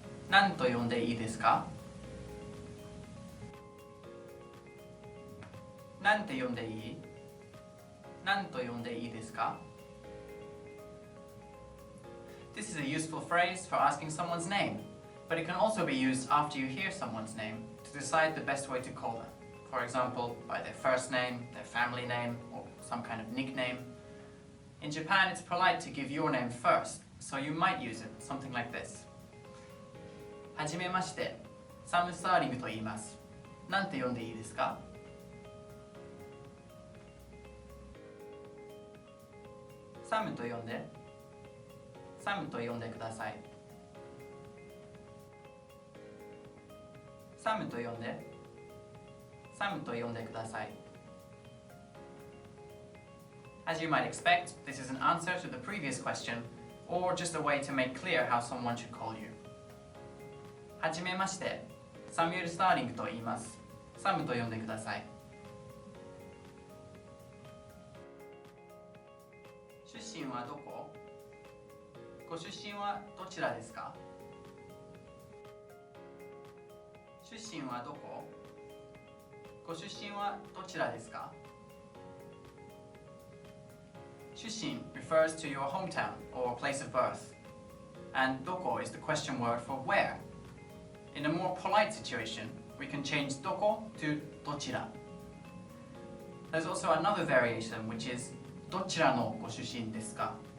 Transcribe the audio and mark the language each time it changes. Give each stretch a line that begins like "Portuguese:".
Japanese: なんと呼んでいいですか？なんて呼んでいい？なんと呼んでいいですか？
English: This is a useful phrase for asking someone's name, but it can also be used after you hear someone's name to decide the best way to call them. For example, by their first name, their family name, or some kind of nickname. In Japan, it's polite to give your name first, so you might use it something like this.
Japanese: はじめまして、サム・スターリングと言います。なんて呼んでいいですか？サムと呼んで、サムと呼んでください。サムと呼んで、サムと呼んでください。
English: As you might expect, this is an answer to the previous question, or just a way to make clear how someone should call you.
Japanese: はじめまして、サミュエル・スターリングと言います。サムと呼んでください。出身はどこ？ご出身はどちらですか？出身はどこ？ご出身はどちらですか？
English: 出身 refers to your hometown or place of birth, and どこ is the question word for where. In a more polite situation, we can change どこ to どちら. There's also another variation, which is
Japanese: どちらのご出身ですか?